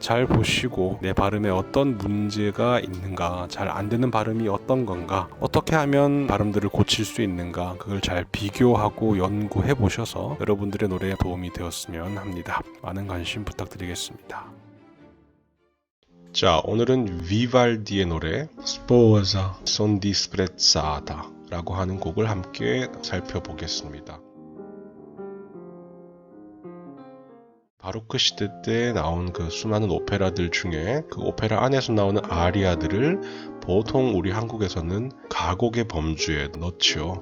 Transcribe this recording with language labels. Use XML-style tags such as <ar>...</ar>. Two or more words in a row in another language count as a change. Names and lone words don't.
<ko>잘 보시고 내 발음에 어떤 문제가 있는가, 잘 안되는 발음이 어떤 건가, 어떻게 하면 발음들을 고칠 수 있는가, 그걸 잘 비교하고 연구해 보셔서 여러분들의 노래에 도움이 되었으면 합니다. 많은 관심 부탁드리겠습니다. 자, 오늘은 비발디의 노래 Sposa son disprezzata 라고 하는 곡을 함께 살펴보겠습니다. 바로크 시대 때 나온 그 수많은 오페라들 중에 그 오페라 안에서 나오는 아리아들을 보통 우리 한국에서는 가곡의 범주에 넣죠.</ko>